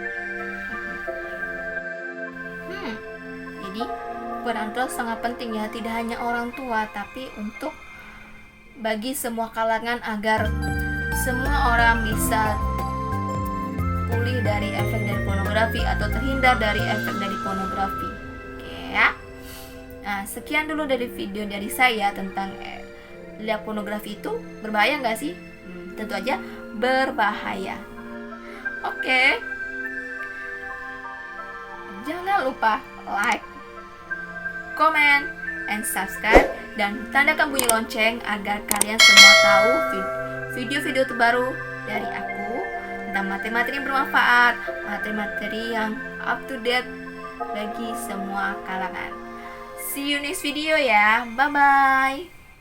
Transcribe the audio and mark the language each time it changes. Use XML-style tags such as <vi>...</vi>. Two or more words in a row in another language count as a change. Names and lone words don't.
<id>Jadi peran orang tua sangat penting ya, tidak hanya orang tua tapi untuk bagi semua kalangan agar semua orang bisa pulih dari efek dari pornografi atau terhindar dari efek dari pornografi. Oke ya. Nah, sekian dulu dari video dari saya tentang lihat pornografi itu berbahaya nggak sih? Tentu aja berbahaya. Oke. Jangan lupa</id> <en>like, comment, and subscribe,</en> <id>dan tandakan bunyi lonceng agar kalian semua tahu video-video terbaru dari aku tentang materi-materi yang bermanfaat, materi-materi yang</id> <en>up to date</en> <id>bagi semua kalangan.</id> <en>See you next video ya, bye bye.</en>